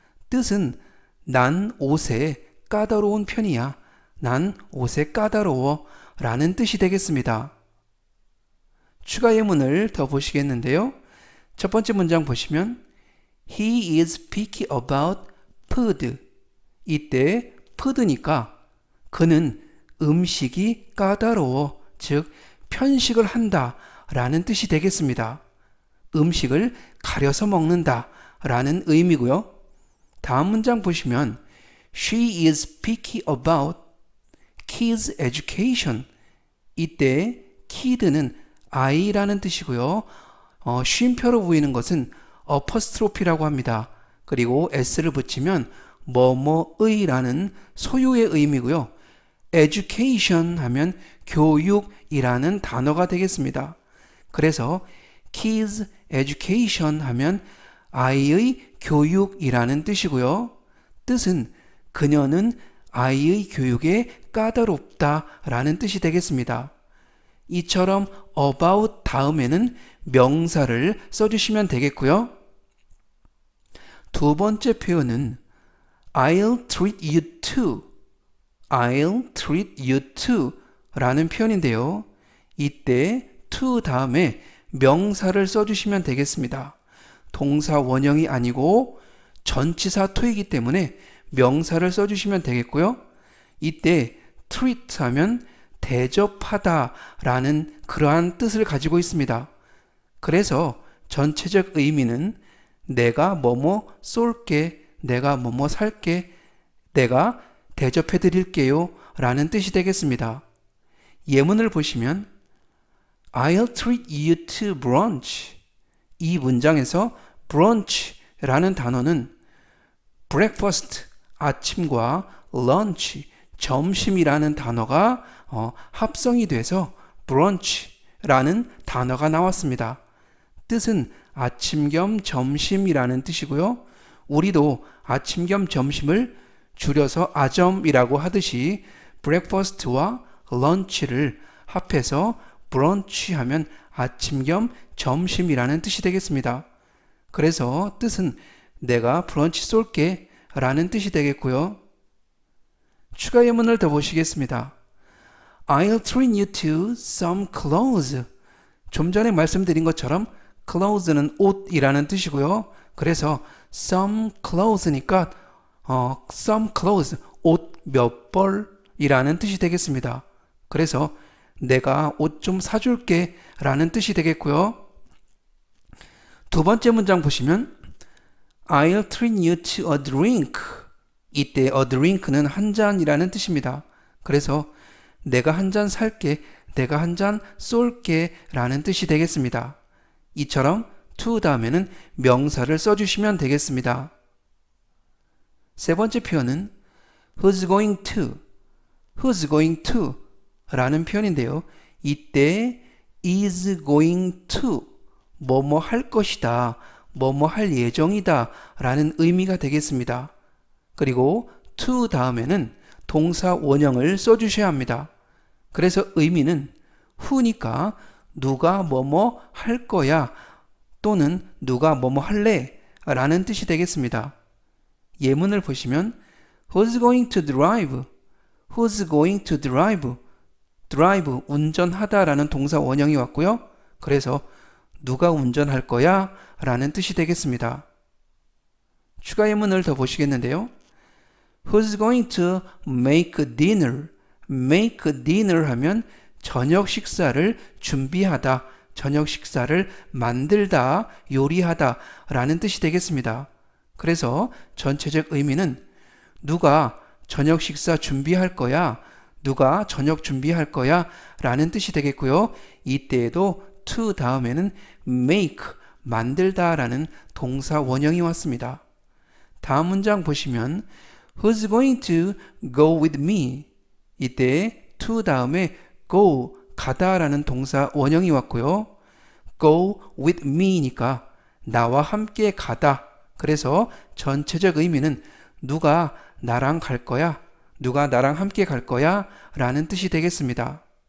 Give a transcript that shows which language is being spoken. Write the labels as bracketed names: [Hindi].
[Korean] 뜻은 난 옷에 까다로운 편이야. 난 옷에 까다로워 라는 뜻이 되겠습니다. 추가 예문을 더 보시겠는데요. 첫 번째 문장 보시면 [English] He is picky about food. [Korean] 이때 food니까 그는 음식이 까다로워, 즉 편식을 한다 라는 뜻이 되겠습니다. 음식을 가려서 먹는다 라는 의미고요. 다음 문장 보시면 [English] She is picky about kids education. [Korean] 이때 kid는 아이라는 뜻이고요. 쉼표로 보이는 것은 어퍼스트로피라고 합니다. 그리고 s를 붙이면 뭐뭐의라는 소유의 의미고요. education 하면 교육이라는 단어가 되겠습니다. 그래서 kids education 하면 아이의 교육이라는 뜻이고요. 뜻은 그녀는 아이의 교육에 까다롭다 라는 뜻이 되겠습니다. 이처럼 about 다음에는 명사를 써주시면 되겠고요. 두 번째 표현은 [English] I'll treat you to. I'll treat you to [Korean] 라는 표현인데요. 이때 to 다음에 명사를 써주시면 되겠습니다. 동사 원형이 아니고 전치사 to이기 때문에 명사를 써주시면 되겠고요. 이때 treat 하면 대접하다 라는 그러한 뜻을 가지고 있습니다. 그래서 전체적 의미는 내가 뭐뭐 쏠게, 내가 뭐뭐 살게, 내가 대접해 드릴게요 라는 뜻이 되겠습니다. 예문을 보시면 [English] I'll treat you to brunch. [Korean] 이 문장에서 brunch라는 단어는 breakfast, 아침과 lunch, 점심이라는 단어가 합성이 돼서 brunch라는 단어가 나왔습니다. 뜻은 아침 겸 점심이라는 뜻이고요. 우리도 아침 겸 점심을 줄여서 아점이라고 하듯이 breakfast와 lunch를 합해서 brunch 하면 아침 겸 점심이라는 뜻이 되겠습니다. 그래서 뜻은 내가 브런치 쏠게 라는 뜻이 되겠고요. 추가 예문을 더 보시겠습니다. [English] I'll treat you to some clothes. [Korean] 좀 전에 말씀드린 것처럼 clothes는 옷이라는 뜻이고요. 그래서 some clothes니까 some clothes, 옷 몇 벌이라는 뜻이 되겠습니다. 그래서 내가 옷 좀 사줄게 라는 뜻이 되겠고요. 두 번째 문장 보시면 [English] I'll treat you to a drink. [Korean] 이때 a drink는 한 잔이라는 뜻입니다. 그래서 내가 한 잔 살게, 내가 한 잔 쏠게 라는 뜻이 되겠습니다. 이처럼 to 다음에는 명사를 써주시면 되겠습니다. 세 번째 표현은 [English] who's going to, who's going to [Korean] 라는 표현인데요. 이때 is going to, 뭐뭐 할 것이다, 뭐뭐 할 예정이다 라는 의미가 되겠습니다. 그리고 to 다음에는 동사 원형을 써주셔야 합니다. 그래서 의미는 who니까 누가 뭐뭐 할 거야 또는 누가 뭐뭐 할래 라는 뜻이 되겠습니다. 예문을 보시면 [English] Who's going to drive? Who's going to drive? [Korean] drive, 운전하다 라는 동사 원형이 왔고요. 그래서 누가 운전할 거야? 라는 뜻이 되겠습니다. 추가 예문을 더 보시겠는데요. [English] Who's going to make dinner? [Korean] make dinner 하면 저녁 식사를 준비하다, 저녁 식사를 만들다, 요리하다 라는 뜻이 되겠습니다. 그래서 전체적 의미는 누가 저녁 식사 준비할 거야, 누가 저녁 준비할 거야 라는 뜻이 되겠고요. 이때에도 to 다음에는 make, 만들다 라는 동사 원형이 왔습니다. 다음 문장 보시면 [English] Who's going to go with me? [Korean] 이때 to 다음에 go, 가다 라는 동사 원형이 왔고요. go with me니까 나와 함께 가다. 그래서 전체적 의미는 누가 나랑 갈 거야? 누가 나랑 함께 갈 거야? 라는 뜻이 되겠습니다.